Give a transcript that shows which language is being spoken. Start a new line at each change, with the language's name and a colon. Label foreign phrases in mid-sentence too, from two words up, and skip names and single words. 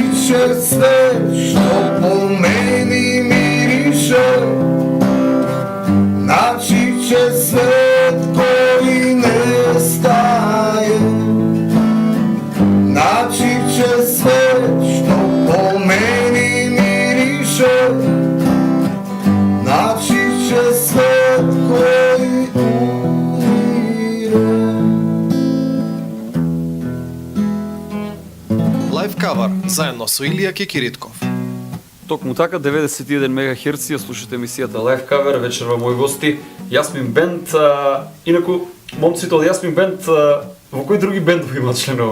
Serbian: Načiće sve što po meni miriše, načiće svet koji nestaje, načiće sve što po meni miriše, načiće svet koji umire.
Macedonian: Лайв кавар заедно со Илија Кекиритков. Токму така, 91 МГц, ја слушате емисијата Live Cover, вечерва мои гости, Јасмин Бенд. Инаку, момците од Јасмин Бенд, во кои други бендови имат членува?